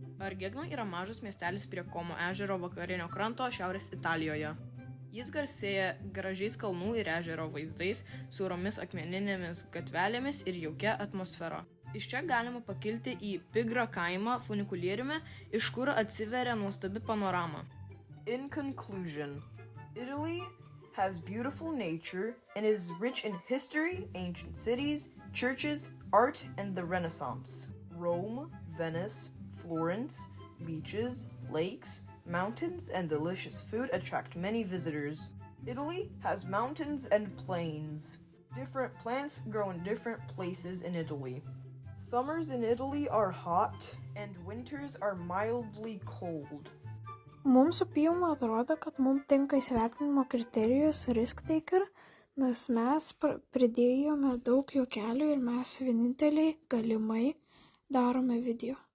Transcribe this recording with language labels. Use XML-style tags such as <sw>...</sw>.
<lt>Argegno yra mažas miestelis prie Como ežero vakarinio kranto šiaurės Italijoje. Jis garsėja gražiais kalnų ir ežero vaizdais, siauromis akmeninėmis gatvelėmis ir jaukia atmosfera. Iš čia galima pakilti į Pigra kaimą funikulieriumi, iš kur atsiveria nuostabi panorama.</lt> <en>In conclusion, Italy has beautiful nature and is rich in history, ancient cities, churches, art, and the Renaissance. Rome, Venice, Florence, beaches, lakes, mountains, and delicious food attract many visitors. Italy has mountains and plains. Different plants grow in different places in Italy. Summers in Italy are hot, and winters are mildly cold.</en> <lt>Mums su Pijum atrodo, kad mums tinka įsivertinimo kriterijus</lt> <en>risk taker,</en> <lt>nes mes pridėjome daug juokelių ir mes vieninteliai galimai darome video.</lt>